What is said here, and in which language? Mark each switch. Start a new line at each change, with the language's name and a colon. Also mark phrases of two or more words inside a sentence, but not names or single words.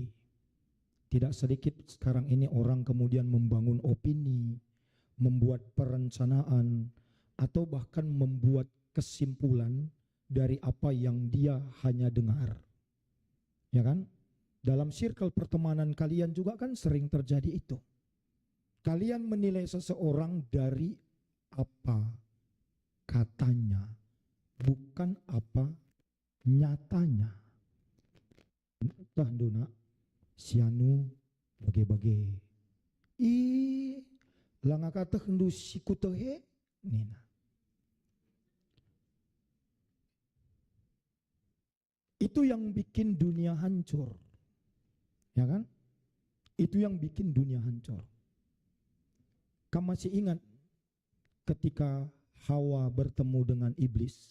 Indonesian: Tidak sedikit sekarang ini orang kemudian membangun opini, membuat perencanaan, atau bahkan membuat kesimpulan dari apa yang dia hanya dengar. Ya kan? Dalam circle pertemanan kalian juga kan sering terjadi itu. Kalian menilai seseorang dari apa katanya, bukan apa nyatanya.
Batak Karo: Tah dona sianu bage-bage. Langa kata hendu sikutehe nina.
Indonesian: Itu yang bikin dunia hancur. Ya kan? Itu yang bikin dunia hancur. Kamu masih ingat ketika Hawa bertemu dengan iblis?